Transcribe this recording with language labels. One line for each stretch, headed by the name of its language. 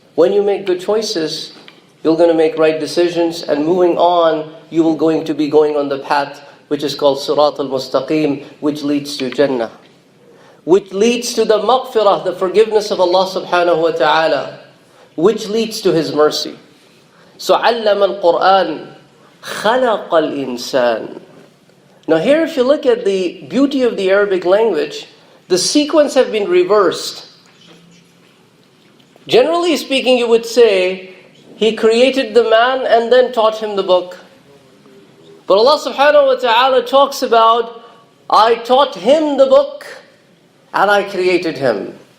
English: When you make good choices, you're going to make right decisions, and moving on, you will going to be going on the path which is called Seerat al-Mustaqim, which leads to Jannah, which leads to the maghfirah, the forgiveness of Allah subhanahu wa ta'ala, which leads to His mercy. So,
Arabic: علم القرآن خلق الإنسان.
English: Now here, if you look at the beauty of the Arabic language, the sequence have been reversed. Generally speaking, you would say, He created the man and then taught him the book. But Allah subhanahu wa ta'ala talks about, I taught him the book and I created him.